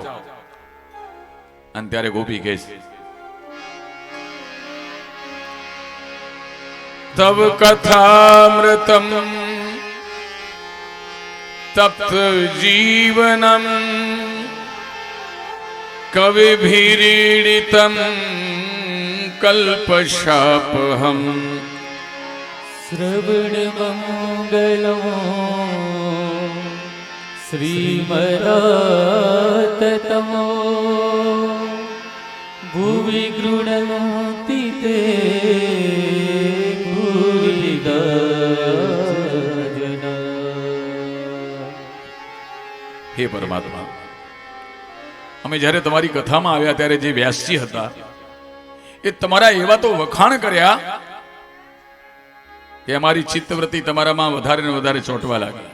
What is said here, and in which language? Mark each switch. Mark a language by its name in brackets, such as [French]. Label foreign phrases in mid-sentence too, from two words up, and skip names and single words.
[Gujarati] અને ત્યારે ગોપી કહે છે [Sanskrit] तव कथामृतम् तप्त जीवनम् कविभिरीडितम् कल्मषापहम् श्रवणमङ्गलं श्रीमदाततमो भुवि गृह्णन्ति ते भूरिदा जना. [Gujarati] હે પરમાત્મા, અમે જ્યારે તમારી કથામાં આવ્યા ત્યારે જે વ્યાસજી હતા એ તમારા એવા તો વખાણ કર્યા કે અમારી ચિત્તવૃત્તિ તમારામાં વધારે ને વધારે ચોંટવા લાગી.